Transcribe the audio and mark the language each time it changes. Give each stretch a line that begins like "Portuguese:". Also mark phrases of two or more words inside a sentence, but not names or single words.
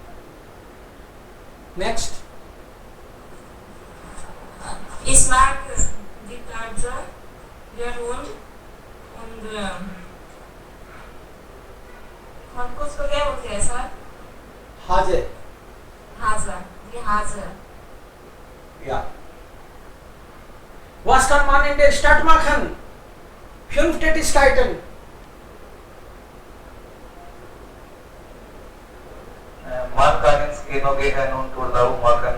English: Next.
German: Ich mag der Hund und Konkus
Hindi: को क्या बोलते हैं सर?
German: Hase. Hase, die Hase. Ja. Was kann man in der Stadt machen? 5 Tätigkeiten. Man kann ins Kino gehen und Urlaub machen.